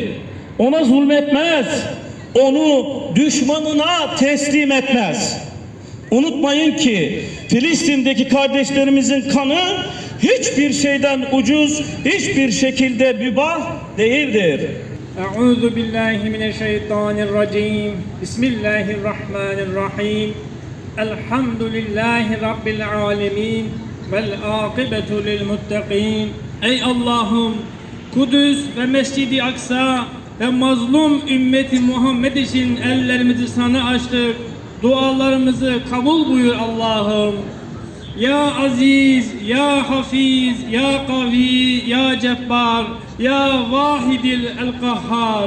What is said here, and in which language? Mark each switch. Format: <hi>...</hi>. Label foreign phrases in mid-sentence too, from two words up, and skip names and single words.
<tr>Ona zulmetmez. Onu düşmanına teslim etmez. Unutmayın ki Filistin'deki kardeşlerimizin kanı hiçbir şeyden ucuz, hiçbir şekilde mübah değildir.</tr> <ar>أعوذ بالله من الشيطان الرجيم. بسم الله الرحمن الرحيم. الحمد لله رب العالمين والعاقبة للمتقين.</ar> <tr>Ey Allah'ım, Kudüs ve Mescid-i Aksa ve mazlum ümmeti Muhammed için ellerimizi sana açtık. Dualarımızı kabul buyur Allah'ım.</tr> <ar>يا عزيز، يا حفيظ، يا قوي، يا جبار، يا الواحد القهار.</ar>